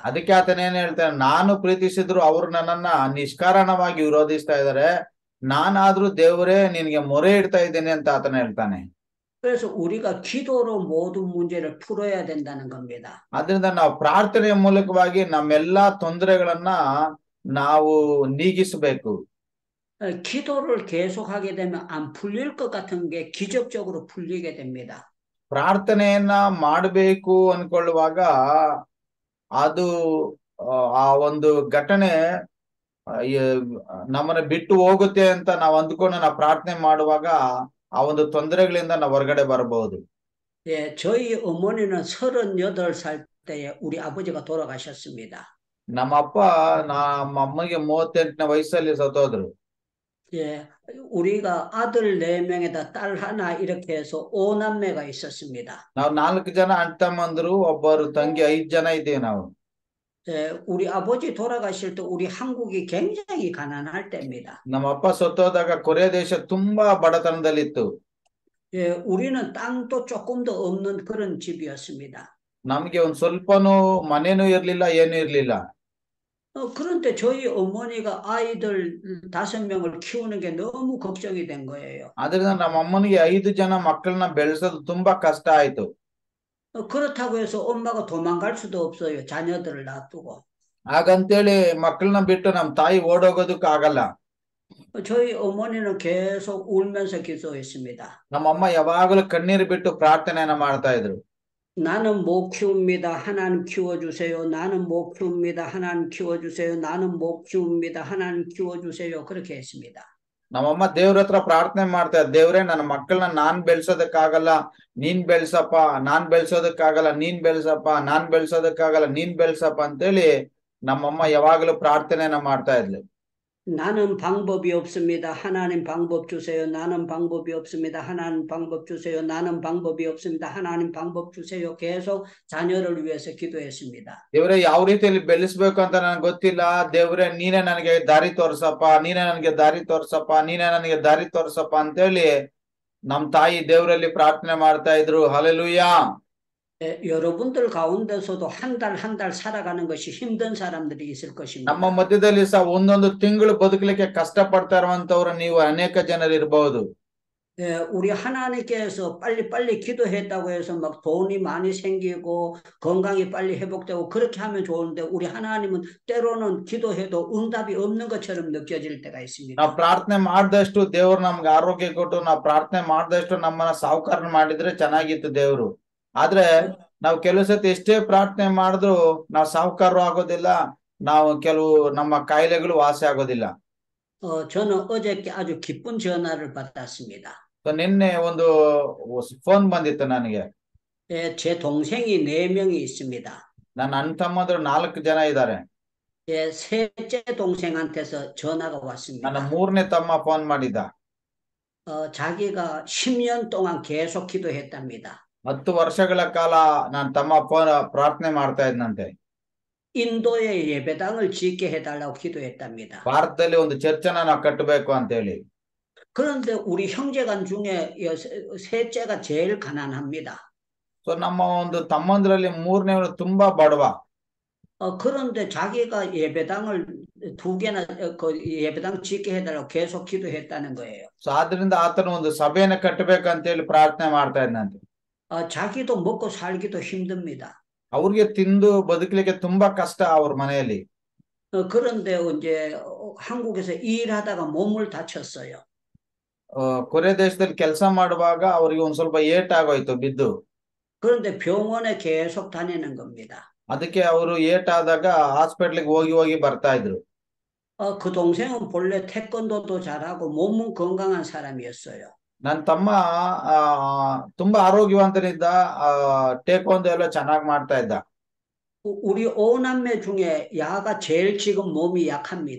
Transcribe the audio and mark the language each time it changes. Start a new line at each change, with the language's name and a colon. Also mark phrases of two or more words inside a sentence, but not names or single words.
Kannada: ಅದಕ್ಕೆ ಆತನ ಏನ್ ಹೇಳ್ತಾನೆ, ನಾನು ಪ್ರೀತಿಸಿದ್ರು ಅವರು ನನ್ನನ್ನ ನಿಷ್ಕಾರಣವಾಗಿ ವಿರೋಧಿಸ್ತಾ ಇದಾರೆ, ನಾನಾದ್ರೂ ದೇವರೇ ನಿನ್ಗೆ ಮೊರೆ ಇಡ್ತಾ ಇದ್ದೇನೆ ಅಂತ ಆತನ ಹೇಳ್ತಾನೆ.
Korean: 그래서 우리가 기도로 모든 문제를 풀어야 된다는 겁니다.
Kannada: ಆದ್ರಿಂದ ನಾವು ಪ್ರಾರ್ಥನೆಯ ಮೂಲಕವಾಗಿ ನಮ್ಮೆಲ್ಲಾ ತೊಂದರೆಗಳನ್ನ ನಾವು ನೀಗಿಸಬೇಕು.
Korean: 기도를 계속하게 되면 안 풀릴 것 같은 게 기적적으로 풀리게 됩니다.
Kannada: ಪ್ರಾರ್ಥನೆಯನ್ನ ಮಾಡಬೇಕು ಅನ್ಕೊಳ್ಳುವಾಗ ಅದು ಆ ಒಂದು ಘಟನೆ ನಮ್ಮನ್ನ ಬಿಟ್ಟು ಹೋಗುತ್ತೆ ಅಂತ ನಾವು ಅಂದ್ಕೊಂಡು ನಾವು ಪ್ರಾರ್ಥನೆ ಮಾಡುವಾಗ ಆ ಒಂದು ತೊಂದರೆಗಳಿಂದ ನಾವು ಹೊರಗಡೆ ಬರಬಹುದು.
Korean: 저희 어머니는 38살 때에 우리 아버지가 돌아가셨습니다.
Kannada: ನಮ್ಮ ಅಮ್ಮಗೆ 38ನೇ ವಯಸ್ಸಲ್ಲಿ ಸತ್ತೋದ್ರು.
Korean: 우리가 아들 4명에다 딸 하나 이렇게 해서 5남매가 있었습니다.
Kannada: ನಾವು 4 ಜನ ಅಣ್ಣ ತಮ್ಮಂದ್ರು, ಒಬ್ಬರು ತಂಗಿ, 5 ಜನ ಇದ್ದೇವೆ ನಾವು.
Korean: 우리 아버지 돌아가실 때 우리 한국이 굉장히 가난할 때입니다.
Kannada: ನಮ್ಮ ಅಪ್ಪ ಸತ್ತೋದಾಗ ಕೊರಿಯಾ ದೇಶ ತುಂಬಾ ಬಡತನದಲ್ಲಿತ್ತು.
Korean: 우리는 땅도 조금도 없는 그런 집이었습니다.
Kannada: ನಮ್ಗೆ ಒಂದ್ ಸ್ವಲ್ಪನೂ ಮನೇನೂ ಇರ್ಲಿಲ್ಲ, ಏನೂ ಇರ್ಲಿಲ್ಲ.
Korean: 그런데 저희 어머니가 아이들 5명을 키우는 게 너무 걱정이 된 거예요.
Kannada: ಆದ್ರಿಂದ ನಮ್ಮ ಅಮ್ಮನಿಗೆ 5 ಜನ ಮಕ್ಕಳನ್ನ ಬೆಳೆಸೋದು ತುಂಬಾ ಕಷ್ಟ ಆಯ್ತು.
Korean: 그렇다고 해서 엄마가 도망갈 수도 없어요. 자녀들을 놔두고.
Kannada: ಹಾಗಂತೇಳಿ ಮಕ್ಕಳನ್ನ ಬಿಟ್ಟು ನಮ್ಮ ತಾಯಿ ಓಡೋಗೋದಕ್ಕೆ ಆಗಲ್ಲ.
Korean: 저희 어머니는 계속 울면서 기도했습니다.
Kannada: ನಮ್ಮಮ್ಮ ಯಾವಾಗಲೂ ಕಣ್ಣೀರು ಬಿಟ್ಟು ಪ್ರಾರ್ಥನೆಯನ್ನ ಮಾಡ್ತಾ ಇದ್ರು.
Korean: 나는 못 키웁니다. 하나님 키워주세요. 나는 못 키웁니다. 하나님 키워주세요. 나는 못 키웁니다. 하나님 키워주세요. 그렇게 했습니다.
Kannada: ನಮ್ಮಮ್ಮ ದೇವ್ರ ಹತ್ರ ಪ್ರಾರ್ಥನೆ ಮಾಡ್ತಾ ಇದ್ರು, ದೇವ್ರೇ ನನ್ನ ಮಕ್ಕಳನ್ನ ನಾನ್ ಬೆಳ್ಸೋದಕ್ಕಾಗಲ್ಲ, ನೀನ್ ಬೆಳ್ಸಪ್ಪ, ನಾನ್ ಬೆಳ್ಸೋದಕ್ಕಾಗಲ್ಲ, ನೀನ್ ಬೆಳ್ಸಪ್ಪ, ನಾನ್ ಬೆಳ್ಸೋದಕ್ಕಾಗಲ್ಲ, ನೀನ್ ಬೆಳ್ಸಪ್ಪ ಅಂತೇಳಿ ನಮ್ಮಮ್ಮ ಯಾವಾಗಲೂ ಪ್ರಾರ್ಥನೆಯನ್ನ ಮಾಡ್ತಾ ಇದ್ಲು.
Korean: 나는 방법이 없습니다. 하나님 방법 주세요. 나는 방법이 없습니다. 하나님 방법 주세요. 나는 방법이 없습니다. 하나님 방법 주세요. 계속 자녀를 위해서 기도했습니다.
Kannada: ದೇವ್ರೆ ಯಾವ ರೀತಿಯಲ್ಲಿ ಬೆಳೆಸ್ಬೇಕು ಅಂತ ನನಗೆ ಗೊತ್ತಿಲ್ಲ, ದೇವ್ರೆ ನೀನೇ ನನಗೆ ದಾರಿ ತೋರ್ಸಪ್ಪ, ನೀನೇ ನನಗೆ ದಾರಿ ತೋರ್ಸಪ್ಪ, ನೀನೇ ನನಗೆ ದಾರಿ ತೋರ್ಸಪ್ಪ ಅಂತೇಳಿ ನಮ್ ತಾಯಿ ದೇವರಲ್ಲಿ ಪ್ರಾರ್ಥನೆ ಮಾಡ್ತಾ ಇದ್ರು. ಹಲ್ಲೆಲೂಯಾ.
Korean: 여러분들 가운데서도 한 달 살아가는 것이 힘든 사람들이 있을 것입니다.
Kannada: ನಮ್ಮ ಮಧ್ಯದಲ್ಲಿ ಸಹ ಒಂದೊಂದು ತಿಂಗಳು ಬದುಕಲಿಕ್ಕೆ ಕಷ್ಟ ಪಡ್ತಾ ಇರುವಂತವ್ರು ನೀವು ಅನೇಕ ಜನರು ಇರಬಹುದು. 우리 하나님께서 빨리 기도했다고 해서 막 돈이 많이 생기고 건강이 빨리 회복되고 그렇게 하면 좋은데 우리 하나님은 때로는 기도해도 응답이 없는 것처럼 느껴질 때가 있습니다. ನಾವು ಪ್ರಾರ್ಥನೆ ಮಾಡಿದಷ್ಟು ದೇವ್ರು ನಮ್ಗೆ ಆರೋಗ್ಯ ಕೊಟ್ಟು, ನಾವು ಪ್ರಾರ್ಥನೆ ಮಾಡಿದಷ್ಟು ನಮ್ಮನ್ನ ಸಾವುಕಾರ ಮಾಡಿದ್ರೆ ಚೆನ್ನಾಗಿತ್ತು ದೇವ್ರು. ಆದ್ರೆ ನಾವು ಕೆಲವು ಸತಿ ಎಷ್ಟೇ ಪ್ರಾರ್ಥನೆ ಮಾಡಿದ್ರು ನಾವು ಸಾವುಕಾರರು ಆಗೋದಿಲ್ಲ, ನಾವು ಕೆಲವು ನಮ್ಮ ಕಾಯಿಲೆಗಳು ವಾಸಿ ಆಗೋದಿಲ್ಲ.
Korean: 저는 어저께 아주 기쁜 전화를 받았습니다.
Kannada: ನಿನ್ನೆ ಒಂದು ಫೋನ್ ಬಂದಿತ್ತು ನನಗೆ.
Korean: 제 동생이 4명이 있습니다.
Kannada: ನನ್ನ ಅಣ್ಣ ತಮ್ಮಂದ್ರು 4 ಜನ ಇದ್ದಾರೆ.
Korean: 셋째 동생한테서 전화가 왔습니다.
Kannada: ನನ್ನ 3ನೇ ತಮ್ಮ ಫೋನ್ ಮಾಡಿದ್ದ.
Korean: 자기가 10년 동안 계속 기도했답니다.
Kannada: 10 ವರ್ಷಗಳ ಕಾಲ ನನ್ನ ತಮ್ಮ ಪ್ರಾರ್ಥನೆ ಮಾಡ್ತಾ ಇದ್ನಂತೆ.
Korean: 인도에 예배당을 짓게 해달라고 기도했답니다.
Kannada: ಭಾರತದಲ್ಲಿ ಒಂದು ಚರ್ಚನ ನಾವು ಕಟ್ಟಬೇಕು ಅಂತ ಹೇಳಿ.
Korean: 그런데 우리 형제간 중에 셋째가 제일 가난합니다.
Kannada: ಸೊ ನಮ್ಮ ಒಂದು ತಮ್ಮಂದ್ರಲ್ಲಿ 3ನೇವನು ತುಂಬಾ ಬಡವ.
Korean: 그런데 자기가 예배당을 2개나 예배당 짓게 해달라고 계속 기도했다는 거예요.
Kannada: ಸೊ ಆದ್ರಿಂದ ಆತನು ಒಂದು ಸಭೆಯನ್ನು ಕಟ್ಟಬೇಕಂತ ಹೇಳಿ ಪ್ರಾರ್ಥನೆ ಮಾಡ್ತಾ ಇದ್ನಂತೆ.
Korean: 자기도 먹고 살기도 힘듭니다.
Kannada: ಅವ್ರಿಗೆ ತಿಂದು ಬದುಕಲಿಕ್ಕೆ ತುಂಬಾ ಕಷ್ಟ ಅವ್ರ ಮನೆಯಲ್ಲಿ.
Korean: 그런데 이제 한국에서 일하다가 몸을 다쳤어요.
Kannada: ಕೊರಿಯಾ ದೇಶದಲ್ಲಿ ಕೆಲಸ ಮಾಡುವಾಗ ಅವ್ರಿಗೆ ಒಂದ್ ಸ್ವಲ್ಪ ಏಟ್ ಆಗೋಯ್ತು ಬಿದ್ದು.
Korean: 그런데 병원에 계속 다니는 겁니다.
Kannada: ಅದಕ್ಕೆ ಅವರು ಏಟ್ ಆದಾಗ ಹಾಸ್ಪಿಟ್ಲಿಗೆ ಹೋಗಿ ಹೋಗಿ ಬರ್ತಾ ಇದ್ರು.
Korean: 그 동생은 본래 태권도도 잘하고 몸은 건강한 사람이었어요.
Kannada: ನನ್ನ ತಮ್ಮ ಆ ತುಂಬಾ ಆರೋಗ್ಯವಂತನಿದ್ದ. ಟೇಕ್ವಾಂಡೋ ಎಲ್ಲ ಚೆನ್ನಾಗಿ ಮಾಡ್ತಾ ಇದ್ದ.
Korean: 우리 오남매 중에 야가 제일 지금 몸이 약합니다.